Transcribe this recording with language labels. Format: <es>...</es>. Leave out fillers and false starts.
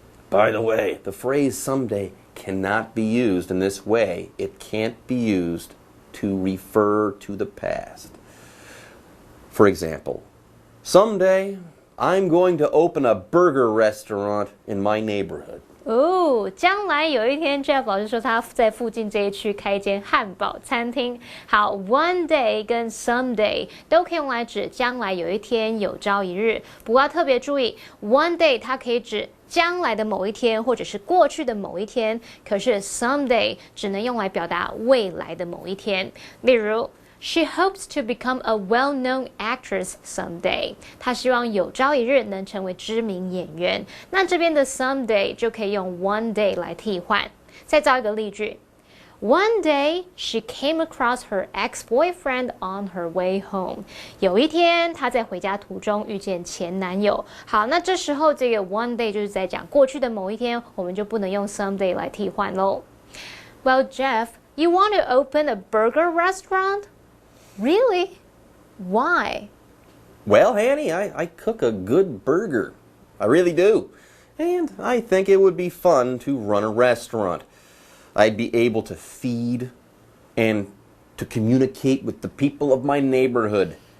<en>By the way, the phrase someday cannot be used in this way. It can't be used to refer to the past. For example, someday I'm going to open a burger restaurant in my neighborhood.</en> <zh>将来有一天 Jeff 老师说他在附近这一区开一间汉堡餐厅。好 ，one day 跟 someday 都可以用来指将来有一天、有朝一日。不过要特别注意 ，one day 它可以指将来的某一天，或者是过去的某一天。可是 someday 只能用来表达未来的某一天。例如。</zh> <en>She hopes to become a well-known actress someday.</en> <zh>她希望有朝一日能成为知名演员。那这边的 someday 就可以用 one day 来替换。再造一个例句</zh> <en>：One day she came across her ex-boyfriend on her way home.</en> <zh>有一天，她在回家途中遇见前男友。好，那这时候这个 one day 就是在讲过去的某一天，我们就不能用 someday 来替换喽。</zh> <en>Well, Jeff, you want to open a burger restaurant?Really? Why? Well, Annie, I cook a good burger. I really do. And I think it would be fun to run a restaurant. I'd be able to feed and to communicate with the people of my neighborhood.</en>